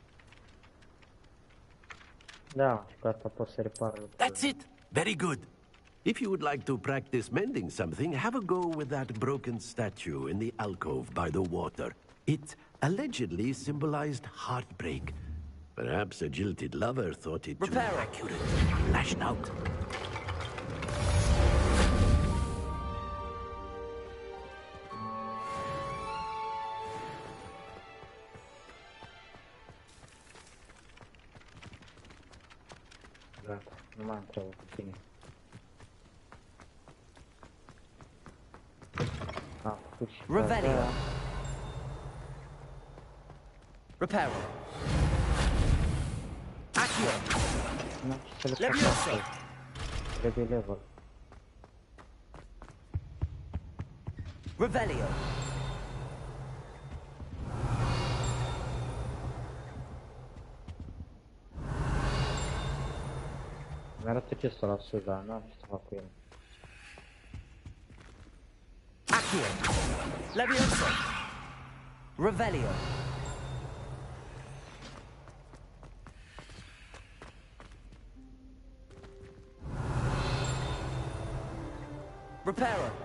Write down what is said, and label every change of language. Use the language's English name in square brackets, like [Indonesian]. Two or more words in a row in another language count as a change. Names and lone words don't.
[Romanian] Da, și cu asta pot să repar lucrurile. [English] That's it. Very good. If you would like to practice mending something, have a go with that broken statue in the alcove by the water. It allegedly symbolized heartbreak. Perhaps a jilted lover thought it too accurate, lashed out. [Romanian] Gata, nu mai am treabă cu tine. Am făcut și [English] Revelio. Reparo. Accio. [Romanian] Nu știu să le fac [English] Levioso. [Romanian] astfel. Trebuie level. [English] Revelio. [Romanian] Mi-arată ce să la sus, dar n-am ce să fac cu el. [English] Accio. Levioso. Revelio. Reparo.